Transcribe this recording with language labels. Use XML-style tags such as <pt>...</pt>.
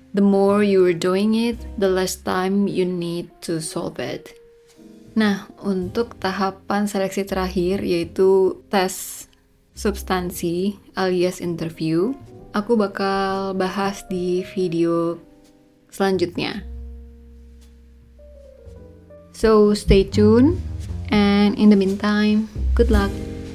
<en>The more you're doing it, the less time you need to solve it.</en> <id>Nah, untuk tahapan seleksi terakhir yaitu tes substansi alias interview, aku bakal bahas di video selanjutnya.</id> <en>So stay tuned, and in the meantime, good luck.</en>